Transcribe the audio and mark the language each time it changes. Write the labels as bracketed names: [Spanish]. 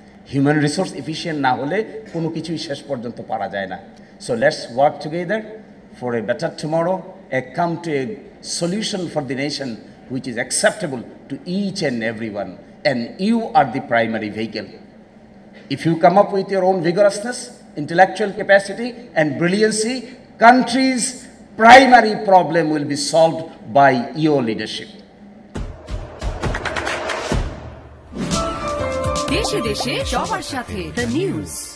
[Bangla] Human resource efficient না হলে কোনো কিছুই শেষ পর্যন্ত পারা যায় না। [English] So let's work together for a better tomorrow, a come to a solution for the nation which is acceptable to each and every one, and you are the primary vehicle. If you come up with your own vigorousness, intellectual capacity and brilliancy, country's primary problem will be solved by your leadership. [Bangla] দেশে দেশে সবার সাথে, The News।